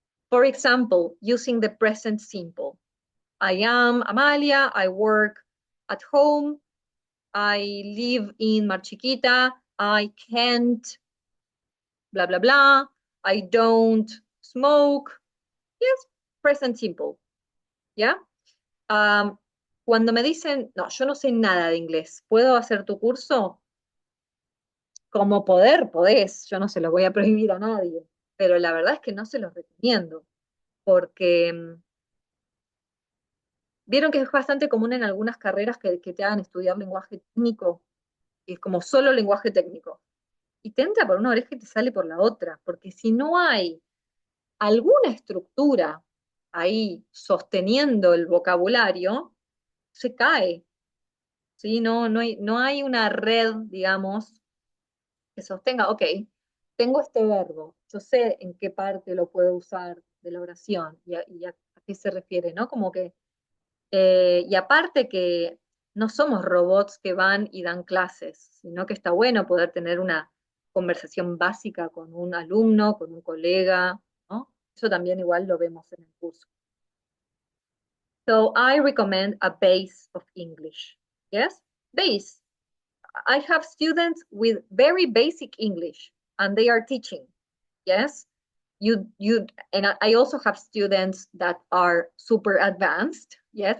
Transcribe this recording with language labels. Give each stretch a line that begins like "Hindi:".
English: For example, using the present simple. I am Amalia, I work at home, I live in Mar Chiquita, I can't, blah, blah, blah, I don't smoke. Yes, present simple.
Spanish: ¿Ya? Cuando me dicen, no, yo no sé nada de inglés, ¿puedo hacer tu curso? Como podés, yo no se lo voy a prohibir a nadie, pero la verdad es que no se los recomiendo, porque vieron que es bastante común en algunas carreras que te hagan estudiar lenguaje técnico, y es como solo lenguaje técnico, y te entra por una oreja y te sale por la otra, porque si no hay alguna estructura ahí sosteniendo el vocabulario, se cae. ¿Sí? No hay una red, digamos, que sostenga, ok, tengo este verbo, yo sé en qué parte lo puedo usar de la oración y a qué se refiere, ¿no? Como que, y aparte que no somos robots que van y dan clases, sino que está bueno poder tener una conversación básica con un alumno, con un colega, ¿no? Eso también igual lo vemos en el curso.
English: So I recommend a base of English. Yes? Base. I have students with very basic English and they are teaching. Yes. And I also have students that are super advanced. Yes.